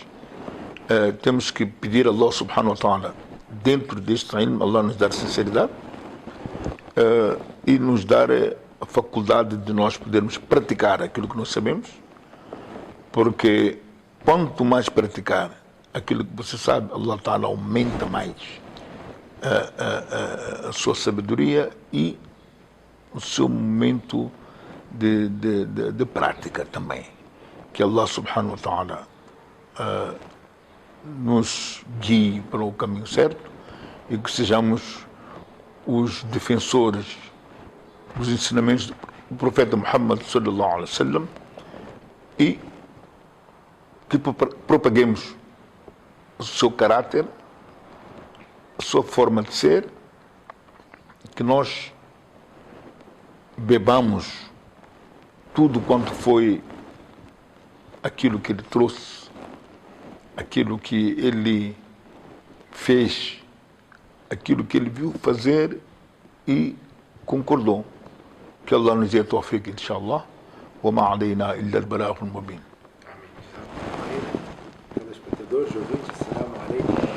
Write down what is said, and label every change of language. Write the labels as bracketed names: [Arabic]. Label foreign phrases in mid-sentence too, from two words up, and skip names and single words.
[Portuguese] Temos que pedir a [Arabic] الله سبحانه وتعالى, [Portuguese] dentro deste ilmo, Allah nos dar sinceridade e nos dar a faculdade de nós podermos praticar aquilo que nós sabemos, porque quanto mais praticar aquilo que você sabe, [Arabic] الله تعالى [Portuguese] aumenta mais a sua sabedoria e o seu momento de prática também. Que [Arabic] الله سبحانه وتعالى [Portuguese] nos guie para o caminho certo e que sejamos os defensores dos ensinamentos do profeta Muhammad [Arabic] صلى الله عليه وسلم [Portuguese] e que propaguemos o seu caráter, a sua forma de ser, que nós bebamos tudo quanto foi aquilo que ele trouxe, aquilo que ele fez, aquilo que ele viu fazer e concordou. Que Allah nos dê [Arabic] توفيق، إن شاء الله. وما علينا إلا البلاغ المبين. [Portuguese] Telespectadores, ouvintes, [Arabic] السلام عليكم.